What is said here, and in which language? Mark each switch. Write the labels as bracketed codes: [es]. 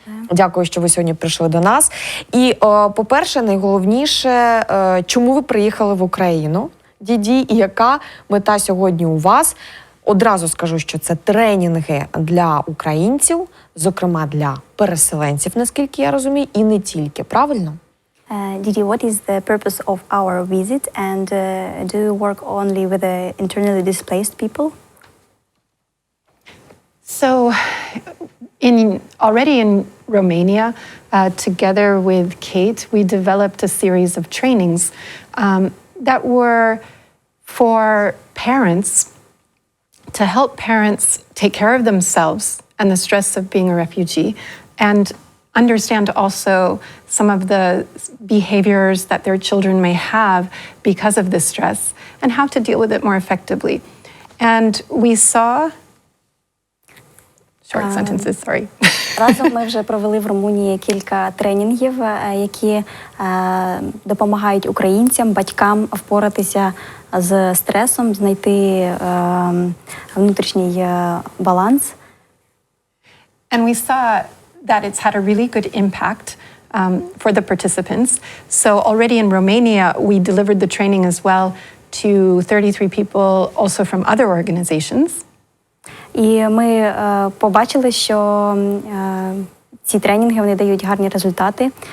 [uk] Дякую, що ви сьогодні прийшли до нас. І, по-перше, найголовніше, чому ви приїхали в Україну, Діді, і яка мета сьогодні у вас? Одразу скажу, що це тренінги для українців, зокрема для переселенців, наскільки я розумію, і не тільки. Правильно? [en] Didi, what is the purpose of our visit, and do you work only with the internally displaced people? So, already in Romania, together with Kate, we developed a series of trainings that were for parents, to help parents take care of themselves and the stress of being a refugee, and understand also some of the behaviors that their children may have because of this stress, and how to deal with it more effectively. And we saw... Short sentences, sorry. [uk] Разом ми вже провели в Румунії кілька тренінгів, які допомагають українцям, батькам впоратися з стресом, знайти внутрішній баланс. [en] And we saw that it's had a really good impact for the participants. So already in Romania, we delivered the training as well to 33 people also from other organizations. [uk] І ми побачили, що ці тренінги, вони дають гарні результати.